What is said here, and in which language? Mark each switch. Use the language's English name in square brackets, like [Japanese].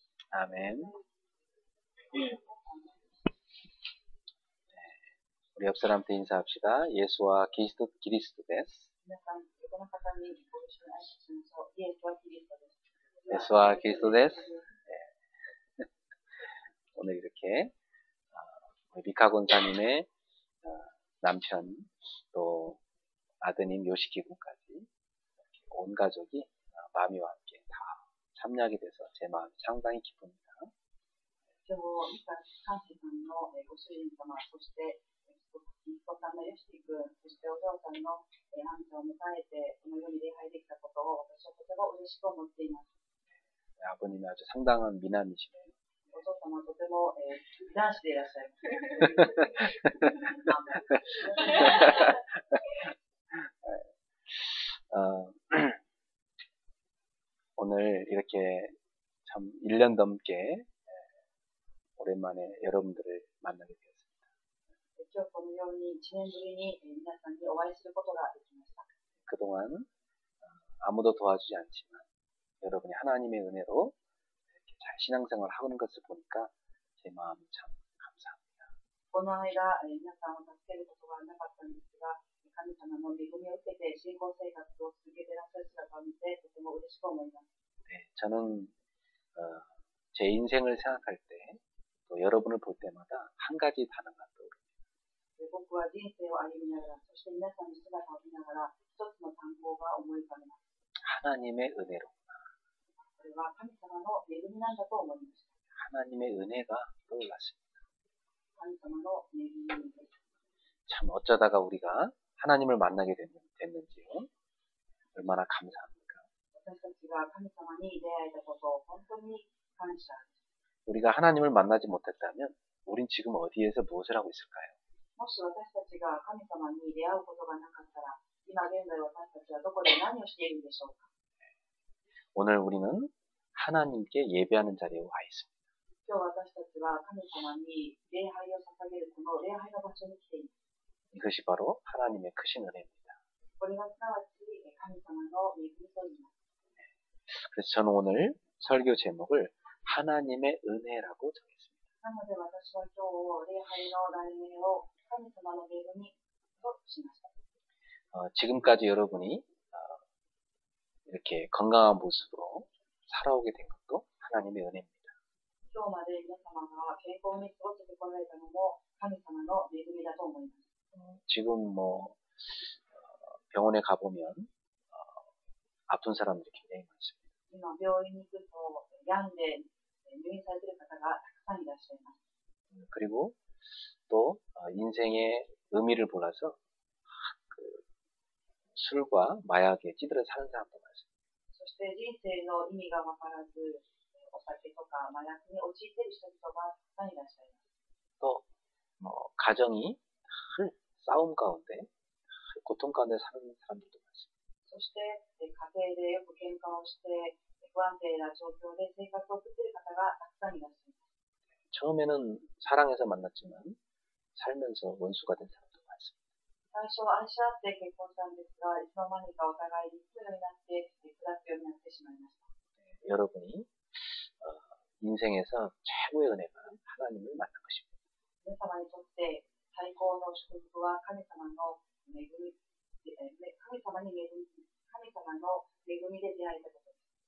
[Korean] 아멘. 우리 옆 사람한테 인사합시다. [Japanese] 예수와 그리스도 데스. 皆さん、横の方にご一緒に挨拶しましょう。イエスはキリストです。 예수와 그리스도 데스. [Korean] 오늘 이렇게 미카 권사님의 남편 또 아드님 요시키 군까지 온 가족이 마미와 함께 다 참여하게 돼서 제 마음이 상당히 기쁩니다. [Japanese] 今日、ミカ関西さんのご主人様、そして息子さんのヨシキ君、そしてお嬢さんのアンちゃんを迎えて、このように礼拝できたことを私はとても嬉しく思っています。 [Korean] 아버님이 아주 상당한 미남이시네요. [Japanese] お父様はとても男子でいらっしゃいます。 [Korean] 오늘 이렇게 참 1년 넘게 오랜만에 여러분들을 만나게 되었습니다. [Japanese] 今日このように1年ぶりに皆さんにお会いすることができました。 [Korean] 그동안 아무도 도와주지 않지만 여러분이 하나님의 은혜로 이렇게 잘 신앙생활을 하는 것을 보니까 제 마음이 참 감사합니다. [Japanese] この間、皆さんを助けることがなかったんですが、神様の恵みを受けて信仰生活を続けていらっしゃる姿を見てとても嬉しく思います。 [Korean] 네, 저는 제 인생을 생각할 때 또 여러분을 볼 때마다 한 가지 단어가 떠오릅니다. [Japanese] 僕は人生を歩みながら、そして皆さんの姿を見ながら、一つの単語が思い浮かべます。 [Korean] 하나님의 은혜로. [Japanese] これは神様の恵みなんだと思いました。 [Korean] 하나님의 은혜가 떠올랐습니다. [Japanese] 神様の恵みです。 [Korean] 참 어쩌다가 우리가 하나님을 만나게 됐는지요. 얼마나 감사합니까? [Japanese] 私たちが神様に出会えたことを本当に感謝です。 [Korean] 우리가 하나님을 만나지 못했다면 우린 지금 어디에서 무엇을 하고 있을까요? [Japanese] もし私たちが神様に出会うことがなかったら、今現在私たちはどこで何をしているんでしょうか。 [Korean] 오늘 우리는 하나님께 예배하는 자리에 와 있습니다. [Japanese] 今日私たちは神様に礼拝を捧げるこの礼拝の場所に来ています。 [Korean] 이것이 바로 하나님의 크신 은혜입니다. [Japanese] これはすなわち神様の恵みと言います。 [Korean] 그래서 저는 오늘 설교 제목을 하나님의 은혜라고 정했습니다. [Japanese] なので私は今日礼拝の題名を神様の恵みとしました。 [Korean] 지금까지 여러분이 이렇게 건강한 모습으로 살아오게 된 것도 하나님의 은혜입니다. [Japanese] 今日まで皆様が健康に過ごせてこられたのも神様の恵みだと思います。 [Korean] 지금 병원에 가보면 아픈 사람들이 굉장히 많습니다. [Japanese] 今病院に行くと病んで入院されている方がたくさんいらっしゃいます。 [Korean] 그리고 또 인생의 의미를 몰라서 술과 마약에 찌들어 사는 사람도 많습니다. [Japanese] そして人生の意味が分からず、お酒とか麻薬に陥っている人々がたくさんいらっしゃいます。 [Korean] 또 가정이 늘 싸움 가운데 고통 가운데 사는 사람들도 많습니다. [Japanese] そして家庭でよく喧嘩をして不安定な状況で生活を送っている方がたくさんいらっしゃいます。 [Korean] 처음에는 사랑해서 만났지만 살면서 원수가 된 사람도 많습니다. [Japanese] 最初は愛し合って結婚したんですが、いつの間にかお互いに憎むようになって下すようになってしまいました。 [Korean] 여러분이 인생에서 최고의 은혜가 하나님을 만난 것입니다. [Japanese] 皆様にとって最高の祝福は神様の恵み、神様の恵みで出会えたことです。